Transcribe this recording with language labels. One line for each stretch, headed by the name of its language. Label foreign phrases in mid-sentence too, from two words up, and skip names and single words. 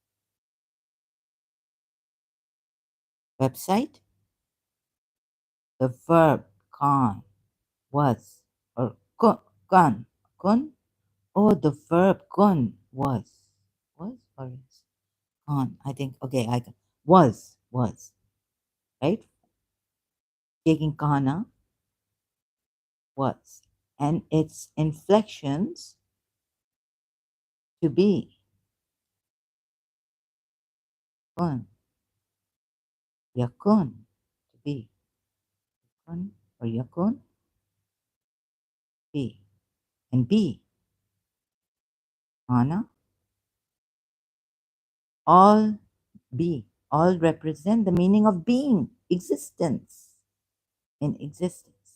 English: Website, the verb kan was, or kun, kun, oh, the verb kun was or is, kan, I think, okay, I got, was, right? Taking kana, was, and its inflections to be,
Arabic: kun, yakun,
English: to be, kun, or yakun, be, and be, kana, all be, all represent the meaning of being, existence, in existence.